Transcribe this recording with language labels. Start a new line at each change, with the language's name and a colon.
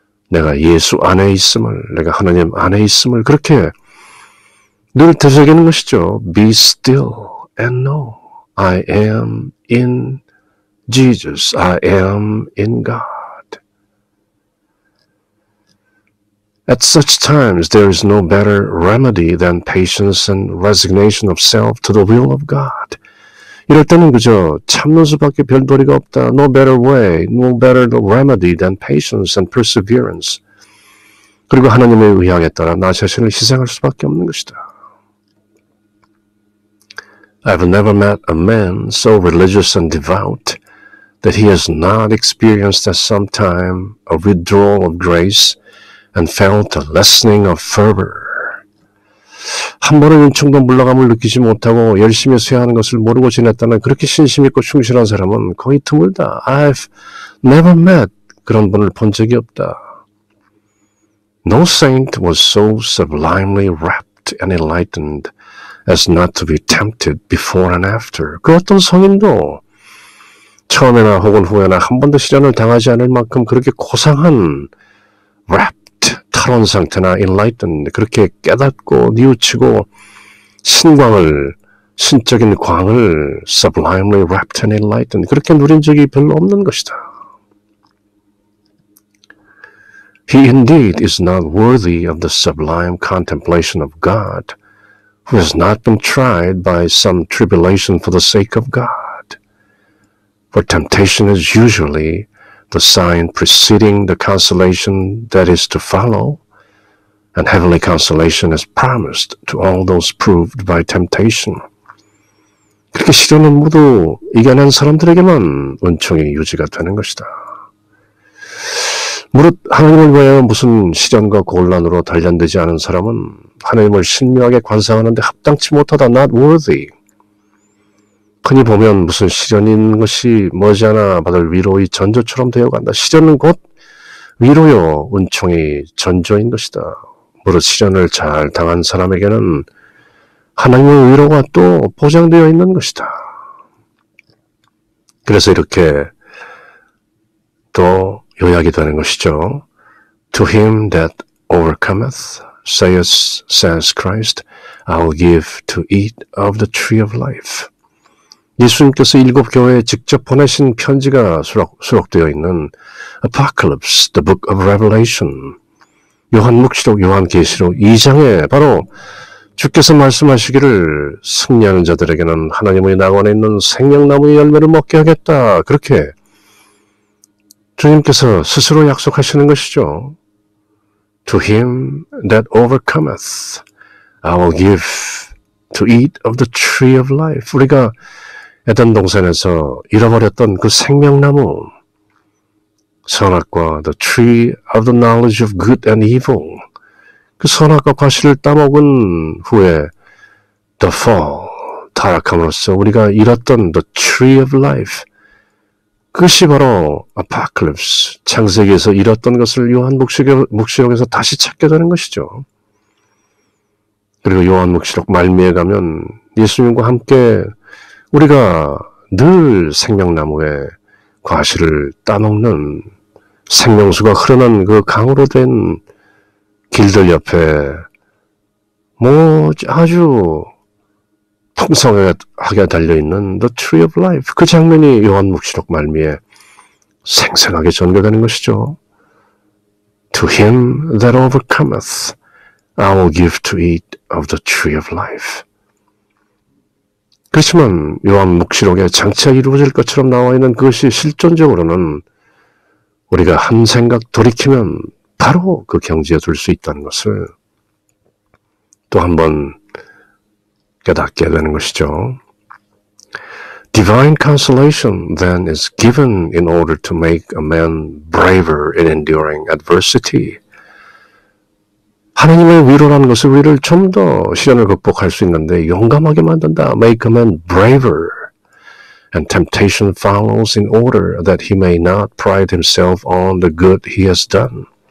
Korean: 내가 예수 안에 있음을, 내가 하나님 안에 있음을 그렇게 늘 되새기는 것이죠.
English: Be still and know I am in Jesus. I am in God. At such times, there is no better remedy than patience and resignation of self to the will of God.
Korean: 이럴 때는 그저 참는 수밖에 별 도리가 없다.
English: No better way, no better remedy than patience and perseverance.
Korean: 그리고 하나님의 의향에 따라 나 자신을 희생할 수밖에 없는 것이다.
English: I've never met a man so religious and devout that he has not experienced at some time a withdrawal of grace and felt a lessening of fervor.
Korean: 한 번의 은총도 물러감을 느끼지 못하고 열심히 수행하는 것을 모르고 지냈다는 그렇게 신심 있고 충실한 사람은 거의 드물다.
English: I've never met
Korean: 그런 분을 본 적이 없다.
English: No saint was so sublimely rapt and enlightened as not to be tempted before and after.
Korean: 그 어떤 성인도 처음에나 혹은 후에나 한 번도 시련을 당하지 않을 만큼 그렇게 고상한 rapt, 탈원 상태나 enlightened, 그렇게 깨닫고 뉘우치고 신적인 광을
English: sublimely rapt and enlightened,
Korean: 그렇게 누린 적이 별로 없는 것이다.
English: He indeed is not worthy of the sublime contemplation of God, who has not been tried by some tribulation for the sake of God. For temptation is usually the sign preceding the consolation that is to follow, and heavenly consolation is promised to all those proved by temptation.
Korean: 그렇게 시련은 모두 이겨낸 사람들에게만 은총이 유지가 되는 것이다. 무릇 하나님을 위하여 무슨 시련과 곤란으로 단련되지 않은 사람은 하나님을 신묘하게 관상하는데 합당치 못하다,
English: not worthy.
Korean: 흔히 보면 무슨 시련이 있는 것이 머지않아 받을 위로의 전조처럼 되어간다. 시련은 곧 위로요, 은총이 전조인 것이다. 무릇 시련을 잘 당한 사람에게는 하나님의 위로가 또 보장되어 있는 것이다. 그래서 이렇게 또 요약이 되는 것이죠.
English: To him that overcometh, says Christ, I will give to eat of the tree of life.
Korean: 예수님께서 7 교회에 직접 보내신 편지가 수록되어 있는 Apocalypse,
English: the book of Revelation,
Korean: 요한묵시록, 요한계시록 2장에 바로 주께서 말씀하시기를 승리하는 자들에게는 하나님의 낙원에 있는 생명나무의 열매를 먹게 하겠다. 그렇게 주님께서 스스로 약속하시는 것이죠.
English: To him that overcometh, I will give to eat of the tree of life.
Korean: 우리가 에덴 동산에서 잃어버렸던 그 생명나무, 선악과
English: the tree of the knowledge of good and evil,
Korean: 그 선악과 과실을 따먹은 후에
English: the fall,
Korean: 타락함으로써 우리가 잃었던
English: the tree of life,
Korean: 그것이 바로 apocalypse, 창세기에서 잃었던 것을 요한묵시록에서 다시 찾게 되는 것이죠. 그리고 요한묵시록 말미에 가면 예수님과 함께 우리가 늘 생명나무의 과실을 따먹는 생명수가 흐르는 그 강으로 된 길들 옆에 아주 풍성하게 달려있는
English: The Tree of Life,
Korean: 그 장면이 요한묵시록 말미에 생생하게 전개되는 것이죠.
English: To him that overcometh, I will give to eat of the Tree of Life.
Korean: 그렇지만 요한묵시록에 장차 이루어질 것처럼 나와 있는 그것이 실존적으로는 우리가 한 생각 돌이키면 바로 그 경지에 들 수 있다는 것을 또 한번 깨닫게 되는 것이죠.
English: Divine consolation then is given in order to make a man braver in enduring adversity.
Korean: 하나님의 위로라는 것은 우리를 좀 더 시련을 극복할 수 있는데 용감하게 만든다.
English: Make a man braver. And temptation follows in order that he may not pride himself on the good he has done.